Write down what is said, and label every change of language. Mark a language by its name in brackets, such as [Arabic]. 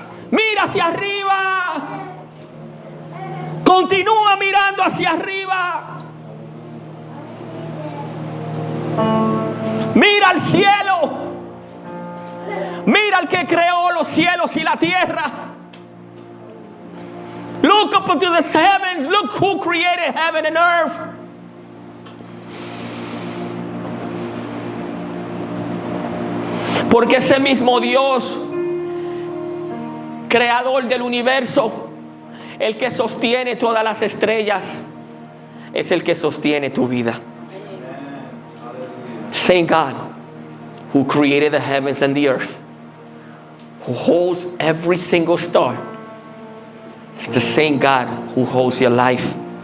[Spanish] Mira hacia arriba. Continúa mirando hacia arriba. Mira al cielo. Mira al que creó los cielos y la tierra. [English] Look up into the heavens. Look who created heaven and earth. [Spanish] Porque ese mismo Dios, creador del universo, el que sostiene todas las estrellas, es el que sostiene tu vida. [English] Same God who created the heavens and the earth, who holds every single star, it's the same God who holds your life.